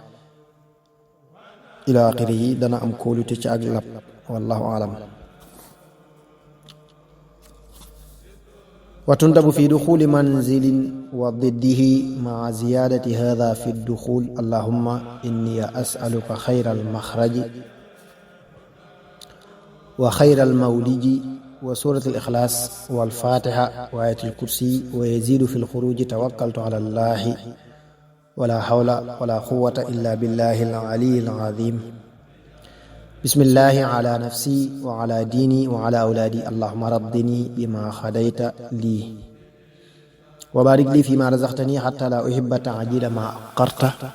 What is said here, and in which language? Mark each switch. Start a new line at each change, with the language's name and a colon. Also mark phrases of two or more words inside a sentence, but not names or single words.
Arabic: إلى آخره
Wolof: dana am kóolute ci ak lab
Arabic: والله أعلم وتندب في دخول منزل وضده مع زيادة هذا في دخول اللهم إني أسألك خير المخرج وخير المولج وسورة الإخلاص والفاتحة وآية الكرسي ويزيد في الخروج توكلت على الله ولا حول ولا قوة إلا بالله العلي العظيم بسم الله على نفسي وعلى ديني وعلى أولادي اللهم رضني بما قضيت لي وبارك لي فيما رزقتني حتى لا أحب تعجيل ما أخرت